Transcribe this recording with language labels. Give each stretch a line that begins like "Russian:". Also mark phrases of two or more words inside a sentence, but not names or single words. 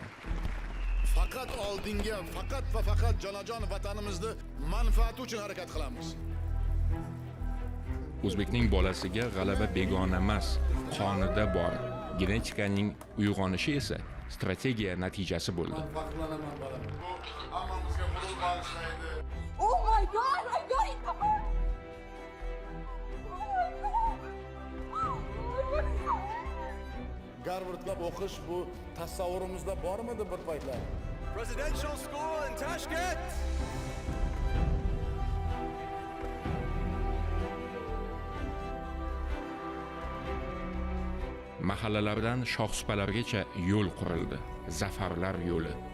Uzbek: Faqat oldinga, faqat va faqat jonajon vatanimizni manfaati uchun harakat qilamiz. O'zbekning bolasiga g'alaba begona emas, qonida bor. Genetikaning uyg'onishi esa strategiya natijasi bo'ldi. Faxrlanaman bolam. Hammamizga g'urur bag'ishlaydi.
English: Oh my god, I got it.
Uzbek: Garvardlab o'qish bu tasavvurimizda bormidi bir paytlar? Presidential School in Tashkent. Mahallalardan shohsupalargacha yo'l qurildi. Zafarlar yo'li.